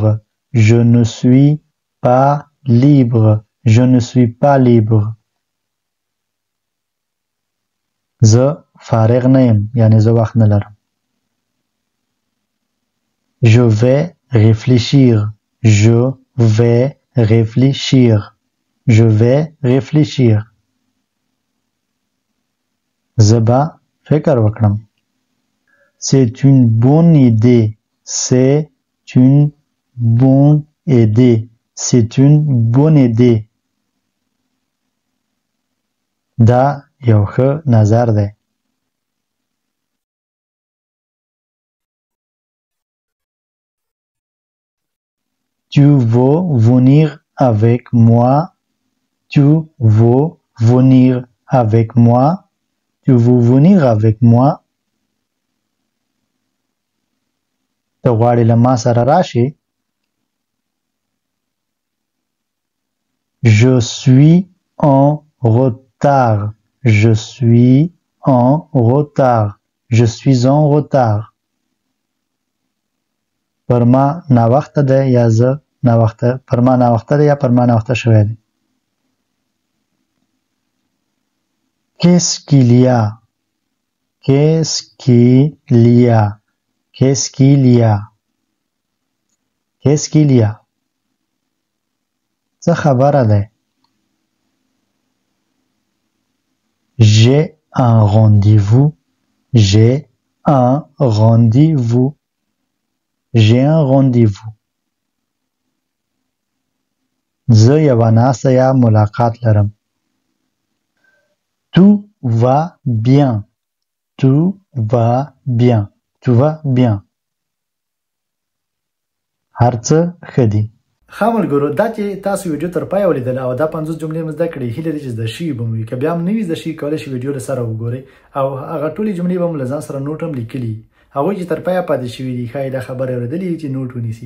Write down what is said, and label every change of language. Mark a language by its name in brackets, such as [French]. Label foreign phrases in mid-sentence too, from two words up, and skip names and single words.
[French] Je ne suis pas libre. Je ne suis pas libre. [Pashto] زه فارغ نه یم، یعنی زه وخت نه لرم. [French] Je vais réfléchir. Je vais réfléchir. Je vais réfléchir. [Pashto] زه به فکر وکړم. [French] C'est une bonne idée. C'est une bonne idée. C'est une bonne idée. [Pashto] دا یو ښه نظر دی. [French] Tu veux venir avec moi? Tu veux venir avec moi? Tu veux venir avec moi? [Pashto] ته غواړې له ما سره راشې؟ [French] Je suis en retard. Je suis en retard. Je suis en retard. [Pashto] پر ما ناوخته ده یا زه ناوخته، پر ما ناوخته ده یا پر ما ناوخته شوی دی. [French] Qu'est-ce qu'il y a? Qu'est-ce qu'il y a? Qu'est-ce qu'il y a? Qu'est-ce qu'il y a? [Pashto] څه خبره ده؟ [French] J'ai un rendez-vous. J'ai un rendez-vous. J'ai un rendez-vous. [Pashto] زه یوه ناسته یا ملاقات لرم. [French] Tout va bien. Tout va bien. Tout va bien. [Pashto] هر څه ښه دي. ښه ملګرو، دا چې تاسو ویډیو تر پایه ولیدله او دا 50 جملې مو زده کړې، هیله لري چې زده شوي به مو وي. که بیا هم نه وي زده شوي، کولی شئ ویډیو له سره وګورئ او هغه ټولې جملې به مو له ځان سره نوټ هم لیکلي. هغوی چې تر پایه پاتې شوي دي ښایي دا خبرې اورېدلې وي چې نوټ ونیسي.